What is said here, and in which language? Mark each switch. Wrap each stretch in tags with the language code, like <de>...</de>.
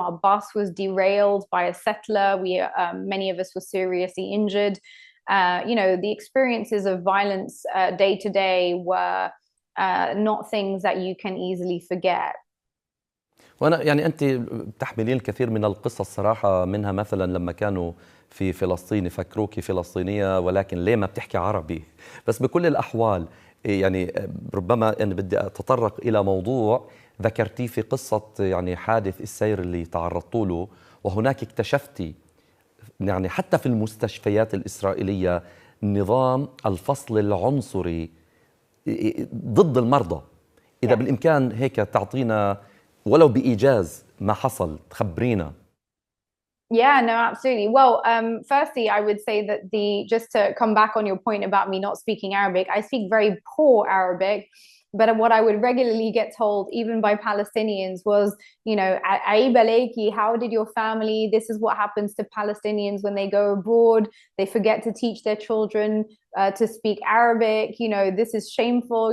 <en>Our bus was derailed by a settler. Many of us were seriously injured. The experiences of violence day to day were not things that you can easily forget.</en> <ar>وأنا يعني أنت بتحملين الكثير من القصص صراحة، منها مثلا لما كانوا في فلسطين يفكروك فلسطينية ولكن ليه ما بتحكي عربي. بس بكل الأحوال يعني ربما أنا بدي أتطرق إلى موضوع ذكرتيه في قصة يعني حادث السير اللي تعرضتوا له، وهناك اكتشفتي يعني حتى في المستشفيات الإسرائيلية نظام الفصل العنصري ضد المرضى. إذا بالإمكان هيك تعطينا ولو بإيجاز ما حصل، تخبرينا.</ar> <en>Yeah, no, absolutely. Well, firstly, I would say that just to come back on your point about me not speaking Arabic, I speak very poor Arabic. But what I would regularly get told, even by Palestinians, was,</en> <ar>Aib alayki,</ar> <en>how did your family? This is what happens to Palestinians when they go abroad. They forget to teach their children to speak Arabic. This is shameful.</en>